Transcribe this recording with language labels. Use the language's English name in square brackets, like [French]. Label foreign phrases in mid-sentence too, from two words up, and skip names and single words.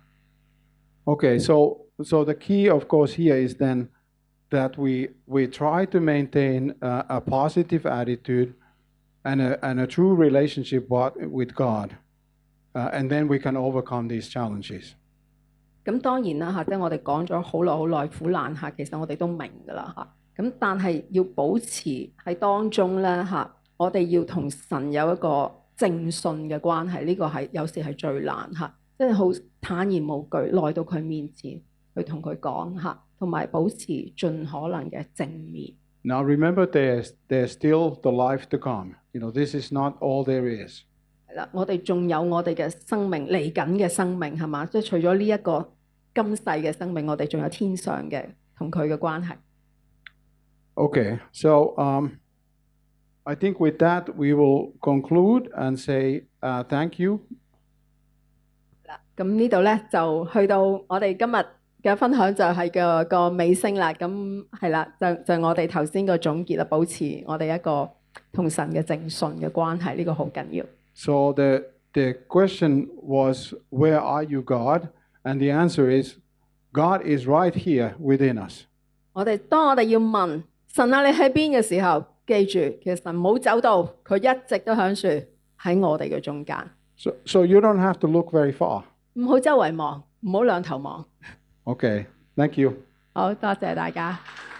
[English] Okay, so the key, of course, here is then that we try to maintain a positive attitude and a true relationship with God, and then we can overcome these challenges. [Cantonese] 咁當然啦嚇，即係我哋講咗好耐苦難嚇，其實我哋都明㗎啦嚇。咁但係要保持喺當中咧嚇，我哋要同神有一個正信嘅關係，呢個係有時係最難嚇，即係好坦然無懼來到佢面前去同佢講嚇，同埋保持盡可能嘅正面。 [English] Now remember, there's still the life to come. You know, this is not all there is. [Cantonese] 係啦，我哋仲有我哋嘅生命嚟緊嘅生命係嘛？即係除咗呢一個今世嘅生命，我哋仲有天上嘅同佢嘅關係。 [English] Okay, so I think with that we will conclude and say thank you. [Cantonese] 咁呢度咧就去到我哋今日嘅分享就係個尾聲啦。咁係啦，就我哋頭先個總結啦，保持我哋一個同神嘅正信嘅關係，呢個好緊要。 [English] So the question was, where are you, God? And the answer is, God is right here within us. [Cantonese] 當我哋要問神啊，你喺邊嘅時候，記住其實神冇走到，佢一直都響樹喺我哋嘅中間。 [English] So you don't have to look very far. [Cantonese] 唔好周圍望，唔好兩頭望。 [English] Okay, thank you. [Cantonese] 好多謝大家。